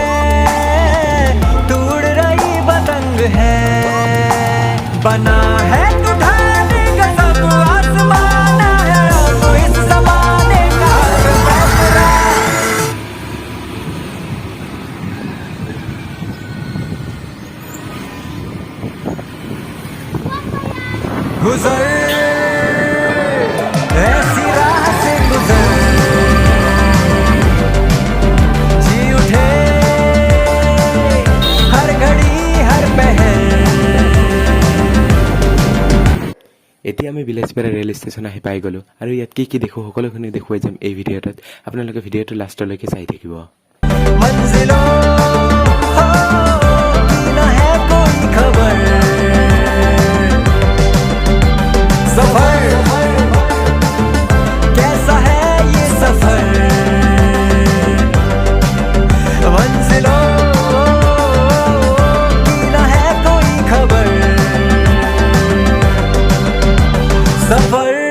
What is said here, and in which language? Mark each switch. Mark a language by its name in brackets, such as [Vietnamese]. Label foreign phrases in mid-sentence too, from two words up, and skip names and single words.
[Hindi] तू उड़ रही पतंग है बना है तू ढाने का सब आसमान है तो इस जमाने का फैसला गुजर ऐसी राह से गुजर जी उठे हर घड़ी हर पहर [Assamese] এতিয়া আমি বিলাসীপাৰা ৰেল ষ্টেচন আহি পাই গ'লোঁ আৰু ইয়াত কি দেখোঁ সকলোখিনি দেখুৱাই যাম এই ভিডিঅ'টোত। আপোনালোকে ভিডিঅ'টো লাষ্টলৈকে চাই থাকিব। [Hindi] मंजिलों की न है कोई खबर सफर कैसा है ये सफर मंजिलों की न है कोई खबर सफर